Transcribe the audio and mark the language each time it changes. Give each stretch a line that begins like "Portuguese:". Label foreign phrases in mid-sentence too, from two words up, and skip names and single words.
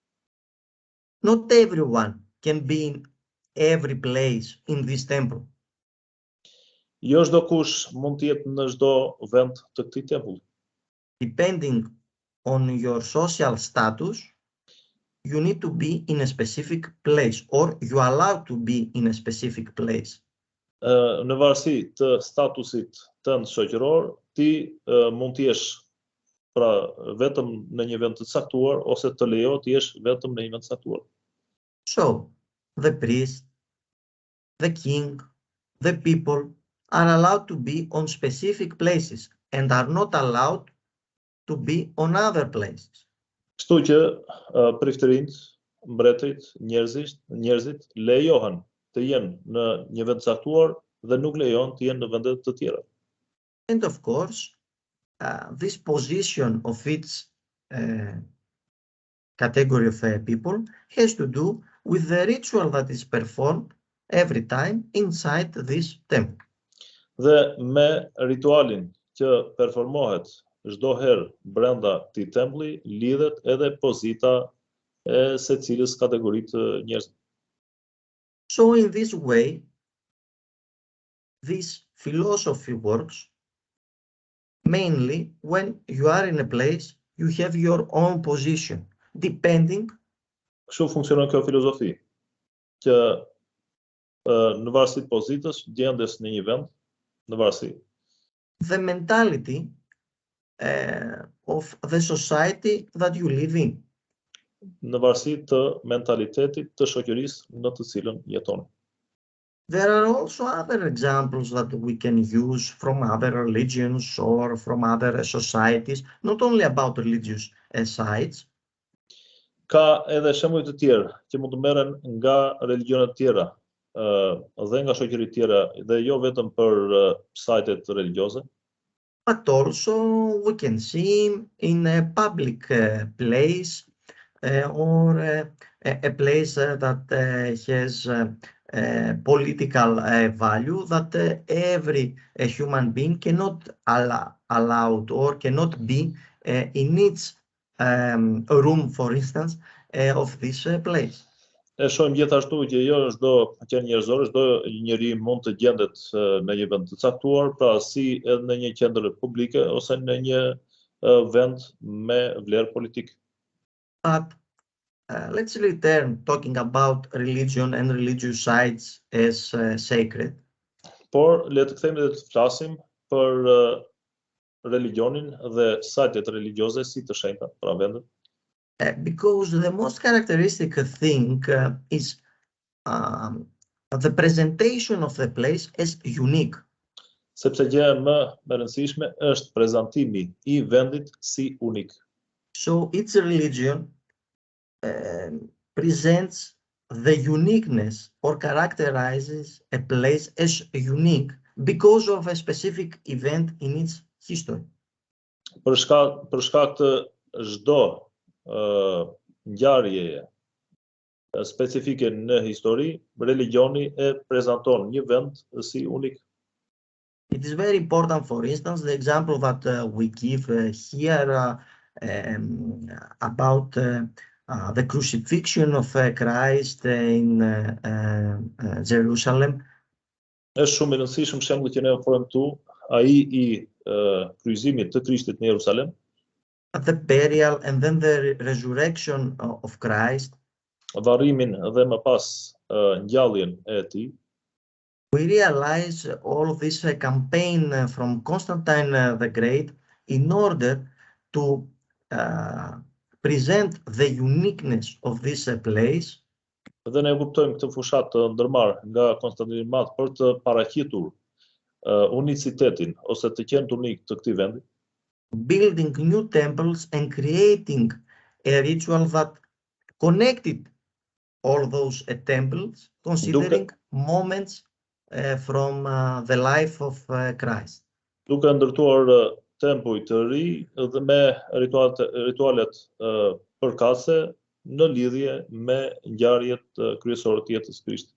English: Not everyone can be in every place in this temple.
Albanian: Jo çdo kush mund të jetë në çdo vend të këtij tempulli.
English: depending on your social status, you need to be in a specific place or you are allowed to be in a specific place.
Albanian: Në varësi të statusit tënd shoqëror, ti mund të jesh pra vetëm në një vend të caktuar ose të lejohet të jesh vetëm në një vend të caktuar.
English: So, the priest, the king, the people are allowed to be on specific places and are not allowed to be on other places.
Albanian: Kështu që priftërinjt, mbretërit, njerëzit lejohen të jenë në një vend të caktuar dhe nuk lejohen të jenë në vende të tjera.
English: And of course, this position of each category of people has to do with the ritual that is performed every time inside this temple.
Albanian: Dhe me ritualin që performohet çdo herë brenda këtij tempulli lidhet edhe pozita e secilës kategori të njerëzve.
English: So in this way, this philosophy works mainly when you are in a place, you have your own position, depending.
Albanian: Kështu funksionon kjo filozofi, që në varësi të pozitës, gjendes në një vend, në varësi.
English: The mentality of the society that you live in.
Albanian: Në varësi të mentalitetit të shoqërisë në të cilën jeton.
English: There are also other examples that we can use from other religions or from other societies, not only about religious sites.
Albanian: Ka edhe shembuj të tjerë që mund të merren nga religionet tjera dhe nga shoqëritë tjera dhe jo vetëm për sajtet religjioze.
English: But also we can see in a public place or a place that has political value that every human being cannot allowed or cannot be in its room, for instance, of this place.
Albanian: E shohim gjithashtu që jo çdo qenë njerëzor, çdo njeri mund të gjendet në një vend të caktuar, pra si edhe në një qendër publike ose në një vend me vlerë politike.
English: But let's return talking about religion and religious sites as sacred.
Albanian: Por le të kthehemi dhe të flasim për religionin dhe sajtet religjioze si të shenjta, pra vendet.
English: Because the most characteristic thing is the presentation of the place as unique.
Albanian: Sepse gjëja më e rëndësishme është prezantimi I vendit si unik.
English: So each religion presents the uniqueness or characterizes a place as unique because of a specific event in its history.
Albanian: Për shkak të çdo ngjarjeje specifike në histori, religioni e prezanton një vend si unik.
English: It is very important, for instance, the example that we give here about the crucifixion of Christ in Jerusalem.
Albanian: Është shumë I rëndësishëm shembulli që ne ofrojmë këtu, ai I kryqëzimit të Krishtit në Jerusalem.
English: The burial and then the resurrection of Christ.
Albanian: Varrimin dhe më pas ngjalljen e tij.
English: We realize all this campaign from Constantine the Great in order to present the uniqueness of this place.
Albanian: Dhe ne kuptojmë këtë fushat të ndërmarrë nga Konstantini I Madh për të paraqitur unicitetin ose të qenë unik të këtij vendi.
English: Building new temples and creating a ritual that connected all those temples, considering moments from the life of Christ.
Albanian: Duke ndërtuar tempuj të ri dhe me ritualet përkatëse në lidhje me ngjarjet kryesore të jetës së Krishtit.